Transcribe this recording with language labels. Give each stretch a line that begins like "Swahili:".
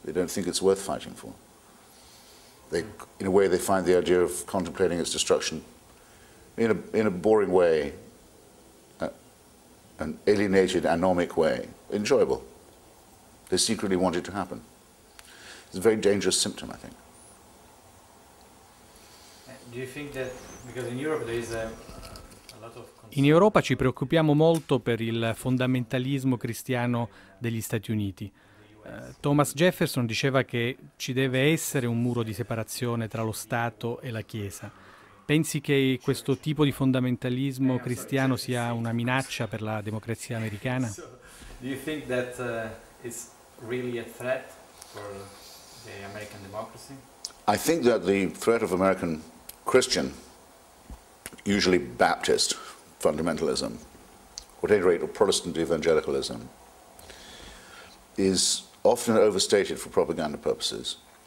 English: They don't think it's worth fighting for. In a way, they find the idea of contemplating its destruction in a boring way, an alienated, anomic way, enjoyable. They secretly want it to happen. It's a very dangerous symptom, I think. Do you think that, because in Europe there is a lot of...
Italian: In Europa ci preoccupiamo molto per il fondamentalismo cristiano degli Stati Uniti. Thomas Jefferson diceva che ci deve essere un muro di separazione tra lo Stato e la Chiesa. Pensi che questo tipo di fondamentalismo cristiano sia una minaccia per la democrazia americana?
English: Do you think that it's really a threat for the American democracy? I think that the threat of American Christian, usually Baptist fundamentalism, or at any rate of Protestant evangelicalism, is often overstated for propaganda purposes.